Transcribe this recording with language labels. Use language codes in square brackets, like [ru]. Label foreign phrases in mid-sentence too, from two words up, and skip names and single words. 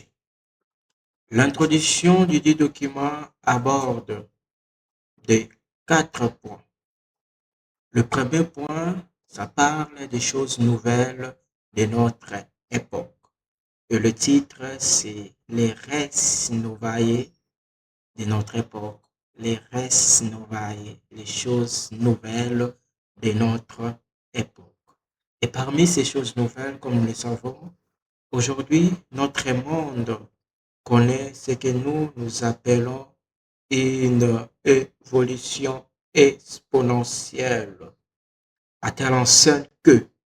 [fr] L'introduction du dit document aborde des 4 points. Le premier point, ça parle des choses nouvelles de notre époque. [la] Et le titre, c'est les res novae de notre époque. Les res novae, [fr] les choses nouvelles de notre époque. Et parmi ces choses nouvelles, comme nous le savons, aujourd'hui, notre monde connaît ce que nous appelons une évolution exponentielle, à telle enseigne que